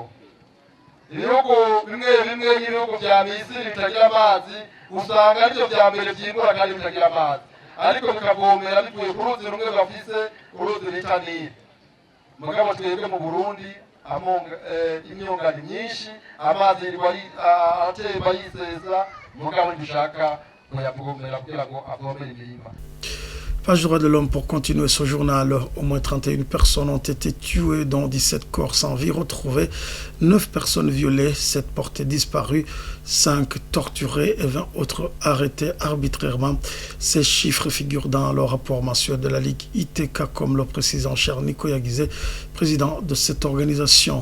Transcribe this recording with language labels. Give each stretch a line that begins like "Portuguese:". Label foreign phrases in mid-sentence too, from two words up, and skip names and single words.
Rundi: Ibihugu bimwe nk'ibihugu vya Misiri bitagira amazi usanga arivyo vya mbere vyimbura kandi bitagira amazi, ariko bikavomera bivuye ku ruzi rumwe bafise uruzi bita Nile. Mugabo twebwe mu Burundi imyonga ni myinshi, amazi atemba yisesa, mugabo ntibishaka kuyavomera kugira ngo avomere imirima.
French: Page droit de l'homme pour continuer ce journal. Au moins 31 personnes ont été tuées, dont 17 corps sans vie retrouvés, 9 personnes violées, 7 portées disparues, 5 torturées et 20 autres arrêtés arbitrairement. Ces chiffres figurent dans le rapport mensuel de la Ligue ITK, comme le précise en chair Nico Yaguizé, président de cette organisation.